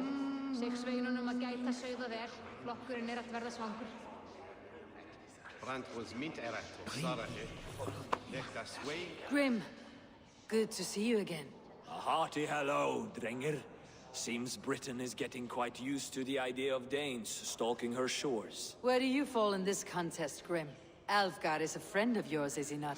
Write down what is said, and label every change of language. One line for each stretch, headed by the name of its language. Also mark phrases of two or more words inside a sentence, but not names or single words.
Icelandic: Segsveinunum að gæta sauða vel, flokkurinn að verða svangur.
English: Grim, good to see you again. A hearty hello, Drenger. Seems Britain is getting quite used to the idea of Danes stalking her shores. Where do you fall in this contest, Grim? Alfgar is a friend of yours, is he not?